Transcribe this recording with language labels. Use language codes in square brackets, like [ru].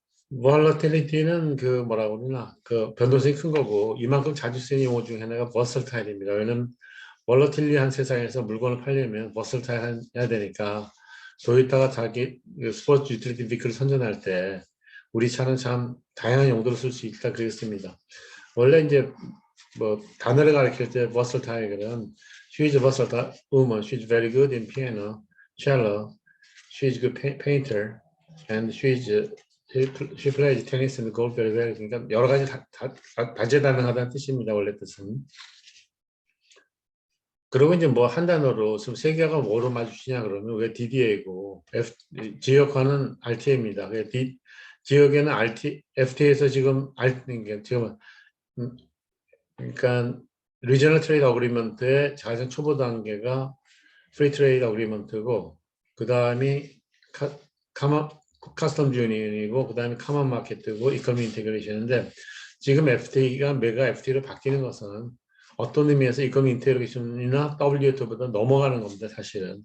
[ko] volatility는 그 뭐라고 그러나 그 변동성이 큰 거고 이만큼 자주 쓰이는 용어 중에 하나가 versatile입니다. 왜냐면 volatility 세상에서 물건을 팔려면 versatile 해야 되니까 도요타가 자기 그 스포츠 유틸리티 비클을 선전할 때 우리 차는 참 다양한 용도로 쓸 수 있다 그랬습니다. 원래 이제 뭐 단어를 가르칠 때 versatile은 [en] she's a versatile woman, she's very good in piano, cello, she's a good painter, and she plays tennis and golf very well. [ko] 그러니까 여러 가지 다재다능하다는 뜻입니다. 원래 뜻은. 그리고 이제 뭐 한 단어로 지금 세 개가 뭐로 마주치냐 그러면 왜 DDA고 지역화는 RTA입니다. 지역에는 FTA에서 지금 지금 그러니까 리저널 트레이드 어그리먼트의 가장 초보 단계가 프리 트레이드 어그리먼트고 그 다음이 카스텀 유니언이고 그 다음에 카먼 마켓이고 이코노미 인테그레이션인데 지금 FTA가 메가 FTA로 바뀌는 것은 어떤 의미에서 이코노미 인테그레이션이나 WTO보다 넘어가는 겁니다. 사실은.